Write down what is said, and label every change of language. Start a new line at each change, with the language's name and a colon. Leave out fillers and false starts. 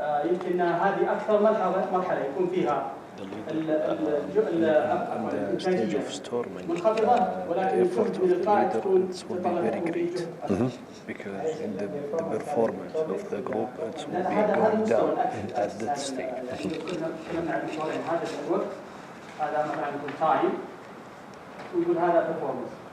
Arabic: يمكن هذه اكثر مرحله يكون فيها الانتاجيه منخفضه، ولكن الجهد من القائد تكون تتطلب جهد اكبر.
English: Because in the performance of the group it will be going down at that stage.
Arabic: تكلمنا عن الموضوعين، هذا الوقت، هذا مثلا يكون تايم، ويقول هذا performance.